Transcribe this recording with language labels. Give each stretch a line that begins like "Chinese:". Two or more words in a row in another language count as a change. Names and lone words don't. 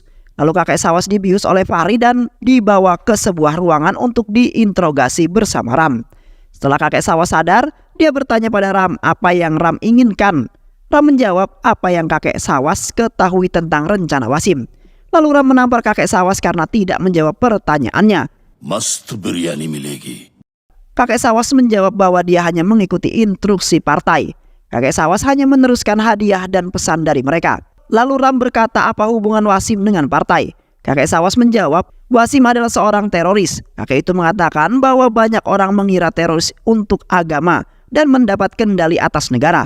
Indonesian: Lalu kakek Syawas dibius oleh Fahri dan dibawa ke sebuah ruangan untuk diinterogasi bersama Ram. Setelah kakek Syawas sadar, dia bertanya pada Ram apa yang Ram inginkan. Ram menjawab apa yang kakek Syawas ketahui tentang rencana Wasim. Lalu Ram menampar kakek Syawas karena tidak menjawab pertanyaannya.
Hindi: मस्त बिरयानी मिलेगी.
Indonesian: Kakek Syawas menjawab bahwa dia hanya mengikuti instruksi partai. Kakek Syawas hanya meneruskan hadiah dan pesan dari mereka. Lalu Ram berkata apa hubungan Wasim dengan partai. Kakek Syawas menjawab, Wasim adalah seorang teroris. Kakek itu mengatakan bahwa banyak orang mengira teroris untuk agama dan mendapat kendali atas negara.